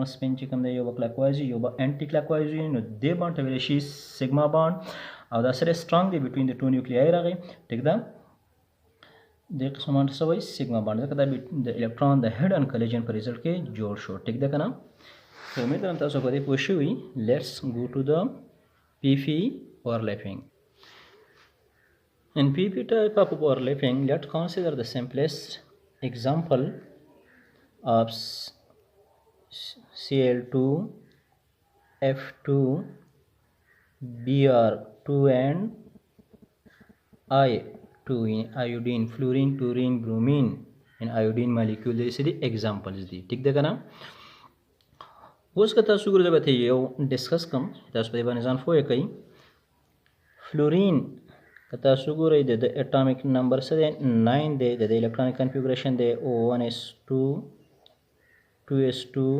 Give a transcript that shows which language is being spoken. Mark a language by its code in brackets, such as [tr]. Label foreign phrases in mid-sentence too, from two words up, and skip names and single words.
[ps] سپین چې کوم دی یو به [en] clockwise [ps] یو به [en] anti clockwise [ps] نو دې باندې ویل شي [en] sigma bond [ps] او دا سره سترونګ دی [en] between the two nuclei [ps] راغی ټیک ده د قسم باندې سوي سیګما باندې دا د الکترون د [en] head on collision [ps] په ریزلټ کې جوړ شو ټیک ده کنه امید لرم تاسو په دې پوه شئ [en] let's go to the pp overlapping in pp type of overlapping let's consider the simplest example of Cl2 F2 Br2 and I2 in iodine, fluorine, chlorine, bromine in iodine molecule. This is the examples [ps] دی ټیک ده कना اوس که تاسو ګورئ به یو ډسکس کوم تاسو په باندې ځان فوه کوي فلورین که تاسو ګورئ د [en] atomic number [ps] څه دی 9 دی د [en] electronic configuration [ps] دی 1s2 2s2